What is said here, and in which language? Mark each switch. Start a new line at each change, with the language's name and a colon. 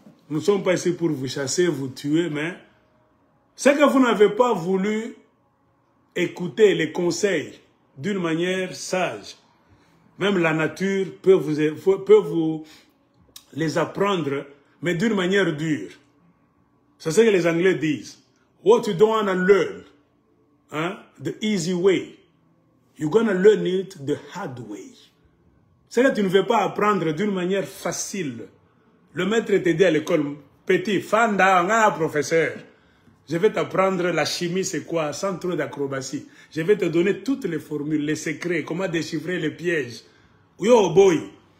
French: Nous ne sommes pas ici pour vous chasser, vous tuer, mais c'est que vous n'avez pas voulu écouter les conseils d'une manière sage. Même la nature peut vous les apprendre, mais d'une manière dure. C'est ce que les Anglais disent.
English: What you don't want to learn, hein, the easy way, you're going to learn it the hard way.
French: C'est que tu ne veux pas apprendre d'une manière facile. Le maître te dit à l'école, petit, fanda, on a un professeur. Je vais t'apprendre la chimie, c'est quoi, sans trop d'acrobatie. Je vais te donner toutes les formules, les secrets, comment déchiffrer les pièges. Yo, boy.